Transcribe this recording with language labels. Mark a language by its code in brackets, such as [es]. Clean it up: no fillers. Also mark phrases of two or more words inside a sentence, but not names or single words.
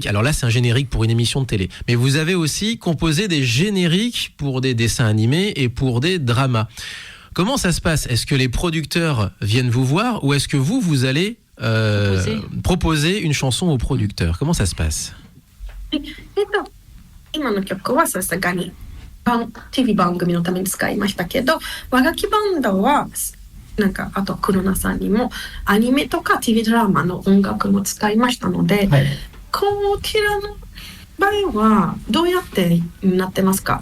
[fr] Alors là, c'est un générique pour une émission de télé. Mais vous avez aussi composé des génériques pour des dessins animés et pour des dramas. Comment ça se passe? Est-ce que les producteurs viennent vous voir ou est-ce que vous allez proposer une chanson aux producteurs? Comment ça se passe? [ja] 今の曲はさすがにTV 番組のために使いましたけど、和楽器バンドはなんかあと黒名さんにもアニメとか TV ドラマの音楽も使いましたので、はい。こちらの場合はどうやってなってますか？